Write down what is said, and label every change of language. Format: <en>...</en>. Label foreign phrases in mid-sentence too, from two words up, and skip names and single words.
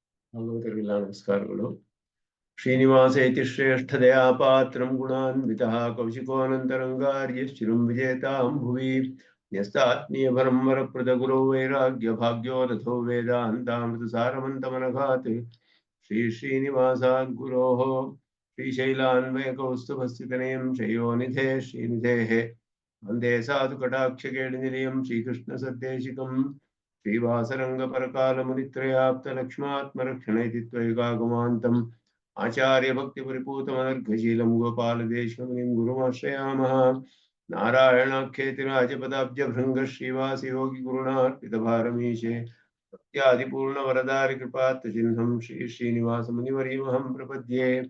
<kn>ಭಗವತರಿಗೆಲ್ಲ ನಮಸ್ಕಾರಗಳು.</kn> <sa>ಶ್ರೀನಿವಾಸ ಇತಿ ಶ್ರೇಷ್ಠದಯಾ ಪಾತ್ರಂ ಗುಣಾನ್ವಿತಃ ಕೌಶಿಕೋನಂತರಂಗಾರ್ಯಶ್ಚಿರಂ ವಿಜೇತಾಂ ಭುವಿ ನ್ಯಸ್ತಾತ್ಮೀಯಭರಂ ವರಪ್ರದ ಗುರೋ ವೈರಾಗ್ಯ ಭಾಗ್ಯೋ ರಥೋ ವೇದಾಂತಾಮೃತ ಸಾರಮಂತಮನಘಾತ್ ಶ್ರೀ ಶ್ರೀನಿವಾಸಾದ್ ಗುರೋಃ ಶ್ರೀಶೈಲಾನ್ವಯಕೌಸ್ತುಭಸ್ಥಿತನಯಂ ಶಯೋನಿಧೇ ಶ್ರೀನಿಧೇಃ ವಂದೇ ಸಾಧು ಕಟಾಕ್ಷಕೇಳಿನಿಲಯಂ ಶ್ರೀಕೃಷ್ಣ ಸದ್ದೇಶಿಕಂ श्रीवासरंगपरकालमुनित्रयाप्तलक्ष्मात्मरक्षण इति त्वयिकागमान्तम् आचार्यभक्तिपरिपूतमनर्घशीलं गोपालदेशिकमुनिं गुरुमाश्रयामः। नारायणाख्येतिराजपदाब्जभृङ्गः श्रीवासयोगिगुरुणार्पितभारमीशे भक्त्यादिपूर्णवरदारिकृपात्तचिह्नं श्रीनिवासमुनिवर्यमहं प्रपद्ये।</sa>